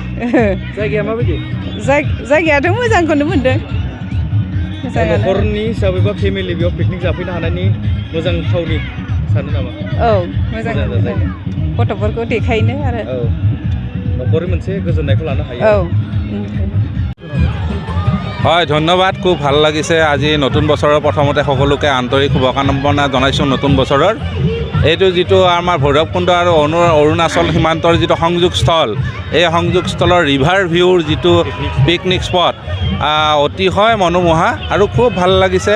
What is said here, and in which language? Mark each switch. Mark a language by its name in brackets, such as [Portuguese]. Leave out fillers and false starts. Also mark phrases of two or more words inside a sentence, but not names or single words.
[Bodo] जायगाया माबायदि? जायगायाथ' मोजांखौनो मोनदों। न'खरनि हिसाबै बा फेमिलि बेयाव पिकनिक जाफैनो हानायनि मोजां थावनि सानो नामा? औ मोजां गथ'फोरखौ देखायनो आरो न'खरनि मोनसे गोजोननायखौ लानो हायो। [Assamese] হয় ধন্যবাদ, খুব ভাল লাগিছে। আজি নতুন বছৰৰ প্ৰথমতে সকলোকে আন্তৰিক শুভকামনা জনাইছোঁ নতুন বছৰৰ। এইটো যিটো আমাৰ ভৈৰৱকুণ্ড আৰু অৰুণাচল সীমান্তৰ যিটো সংযোগস্থল, এই সংযোগস্থলৰ [English] river view [Assamese] যিটো [English] picnic spot [Assamese] অতিশয় মনোমোহা আৰু খুব ভাল লাগিছে।